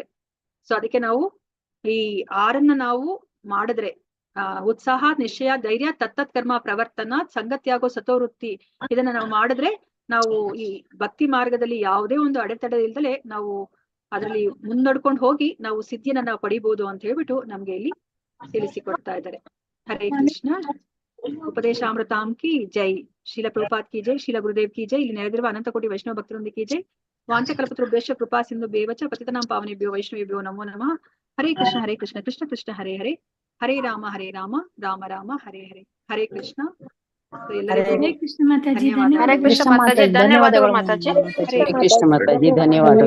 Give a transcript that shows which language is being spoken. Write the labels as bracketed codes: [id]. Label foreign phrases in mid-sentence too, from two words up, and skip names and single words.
[kn] ಸೊ ಅದಕ್ಕೆ ನಾವು ಈ 6 ನಾವು ಮಾಡಿದ್ರೆ ಉತ್ಸಾಹ, ನಿಶ್ಚಯ, ಧೈರ್ಯ, ತತ್ತತ್ ಕರ್ಮ ಪ್ರವರ್ತನ, ಸಂಗತ್ಯಾಗೋ ಸತೋವೃತ್ತಿ, ಇದನ್ನ ನಾವು ಮಾಡಿದ್ರೆ ನಾವು ಈ ಭಕ್ತಿ ಮಾರ್ಗದಲ್ಲಿ ಯಾವುದೇ ಒಂದು ಅಡೆತಡೆ ಇಲ್ದಲೆ ನಾವು ಅದರಲ್ಲಿ ಮುನ್ನಡ್ಕೊಂಡು ಹೋಗಿ ನಾವು ಸಿದ್ಧಿಯನ್ನ ನಾವು ಪಡಿಬಹುದು ಅಂತ ಹೇಳ್ಬಿಟ್ಟು ನಮ್ಗೆ ಇಲ್ಲಿ ತಿಳಿಸಿಕೊಡ್ತಾ ಇದ್ದಾರೆ. [sa] ಹರೇ ಕೃಷ್ಣ. [hi] उपदेशामृतम् की जय. श्रील प्रभुपाद की जय. श्रील गुरुदेव की जय. [kn] ಇಲ್ಲಿ ನೆರೆದಿರುವ ಅನಂತ ಕೋಟಿ ವೈಷ್ಣವ ಭಕ್ತರೊಂದಿಗೆ [hi] की जय. [sa] ವಾಂಚಕಲ್ಪತರುಭ್ಯಶ್ಚ ಕೃಪಾ ಸಿಂಧು ಬೇವಚ ಪತಿತನಾಂ ಪಾವನೇಭ್ಯೋ ವೈಷ್ಣವೇಭ್ಯೋ ನಮೋ ನಮಃ. ಹರೇ ಕೃಷ್ಣ ಕೃಷ್ಣ ಕೃಷ್ಣ ಹರೇ ಹರೇ, ಹರೇ ರಾಮ ರಾಮ ರಾಮ ಹರೇ ಹರೇ. ಹರೇ ಕೃಷ್ಣ. ಹರೇ ಕೃಷ್ಣ ಮಾತಾಜಿ, [kn] ಧನ್ಯವಾದ. [sa] ಹರೇ ಕೃಷ್ಣ [kn] ಮಾತಾಜಿ, ಧನ್ಯವಾದಗಳು ಮಾತಾಜಿ. [sa] ಹರೇ ಕೃಷ್ಣ ಮಾತಾಜಿ, ಧನ್ಯವಾದಗಳು.